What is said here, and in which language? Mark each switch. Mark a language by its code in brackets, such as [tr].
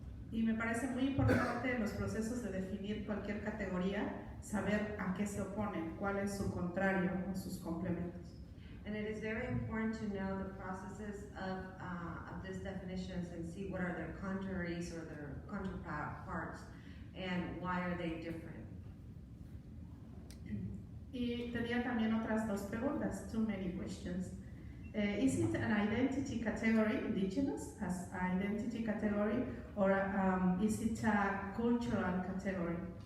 [es] Y me parece muy importante en los procesos de definir cualquier categoría, saber a qué se oponen, cuál es su contrario o sus complementos. [en] And it is very important to know the processes of these definitions and see what are their contraries or their counterparts and why are they different. [es] Y tenía también otras dos preguntas, [en] too many questions. Is it an identity category, indigenous, as an identity category, or is it a cultural category?